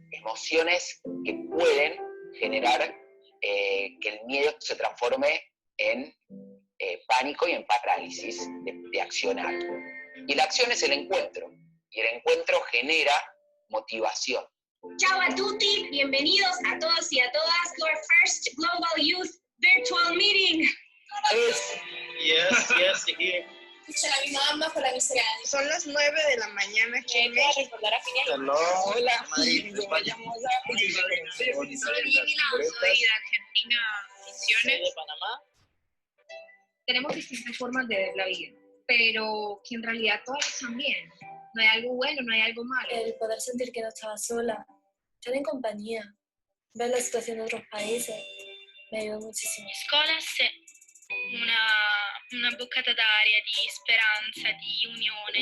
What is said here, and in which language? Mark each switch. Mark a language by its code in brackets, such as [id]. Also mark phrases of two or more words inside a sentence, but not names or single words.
[es] emociones que pueden generar que el miedo se transforme en pánico y en parálisis de accionar. Y la acción es el encuentro, y el encuentro genera motivación. [it] Ciao a tutti, [es] bienvenidos a todos y a todas [en] to our first Global Youth Virtual Meeting. Yes, here. [es] Son las 9 de la mañana aquí en México. Hola, Madrid, vayamos a... Soy de Argentina, Misiones. de Panamá. Tenemos distintas formas de ver la vida, pero que en realidad todas están bien. No hay algo bueno, no hay algo malo. El poder sentir que no estaba sola, estar en compañía, ver la situación de otros países, me ayudó muchísimo. [it] Scholas è una boccata d'aria di speranza, di unione.